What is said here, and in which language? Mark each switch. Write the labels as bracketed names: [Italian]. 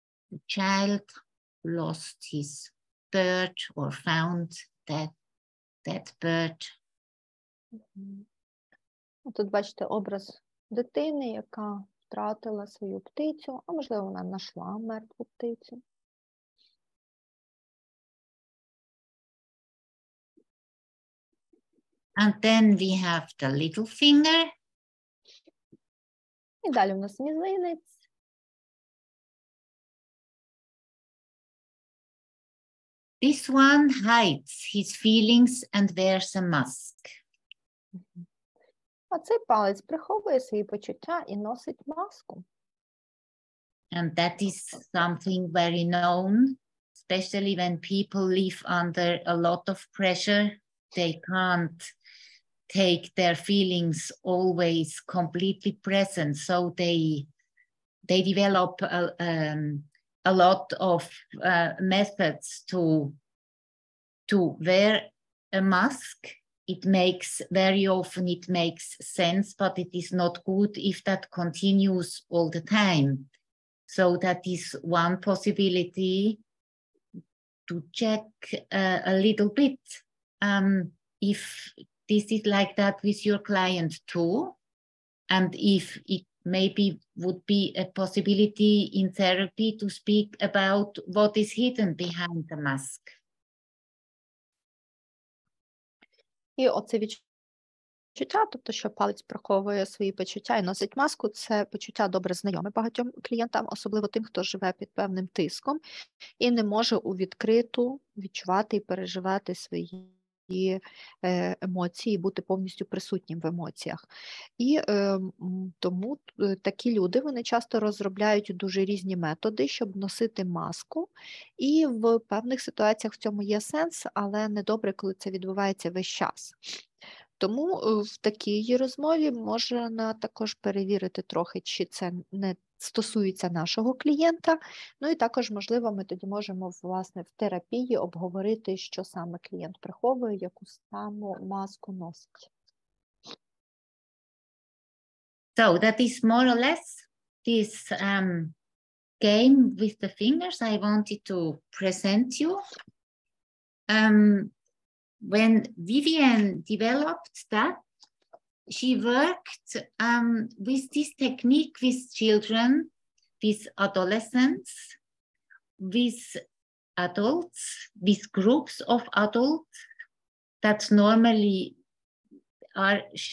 [English] The child lost his bird or found that bird. [Ukrainian] Тут бачите образ дитини, яка втратила свою птицю, а можливо вона знайшла мертву птицю. [English] And then we have the little finger. [Ukrainian] І далі у нас мізинець. [English] This one hides his feelings and wears a mask. [Ukrainian] А цей палець приховує свої почуття і носить маску. [English] And that is something very known, especially when people live under a lot of pressure. They can't take their feelings always completely present, so they develop a lot of methods to wear a mask. It makes very often it makes sense, but it is not good if that continues all the time. So that is one possibility to check a little bit if this is like that with your client too, and if it maybe would be a possibility in therapy to speak about what is hidden behind the mask. [Ukrainian] І оце відчуття, тобто, що палець приховує свої почуття і носить маску, це почуття добре знайоме багатьом клієнтам, особливо тим, хто живе під певним тиском і не може у відкриту відчувати і переживати свої емоції, бути повністю присутнім в емоціях. І тому такі люди, вони часто розробляють дуже різні методи, щоб носити маску, і в певних ситуаціях в цьому є сенс, але недобре, коли це відбувається весь час. Тому в такій розмові можна також перевірити трохи, чи це не стосується нашого клієнта. Ну і також, можливо, ми тоді можемо, власне, в терапії обговорити, що саме клієнт приховує, яку саму маску носить. [English] So that is more or less this game with the fingers I wanted to present you. When Vivienne developed that, she worked with this technique with children, with adolescents, with adults, with groups of adults that normally are